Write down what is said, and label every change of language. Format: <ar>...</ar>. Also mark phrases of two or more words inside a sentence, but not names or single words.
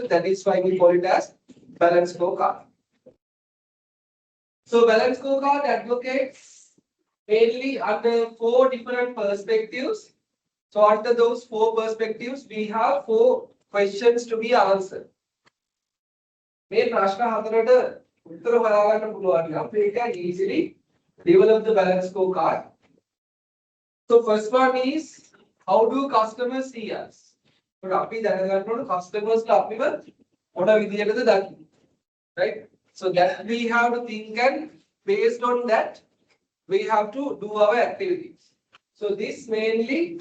<en>That is why we call it as balance scorecard. So balance scorecard advocates mainly under 4 different perspectives. So under those 4 perspectives, we have 4 questions to be answered.</en> <si>මේ ප්‍රශ්න හතරට උත්තර හොයාගන්න පුළුවන් නම්</si> <en>we can easily develop the balance scorecard. So first one is, how do customers see us?</en> <si>So අපි දැනගන්න ඕන customers ලා අපිව මොන විදියටද දකින්නේ,</si> <en>right? So that we have to think, and based on that we have to do our activities. So this mainly</en>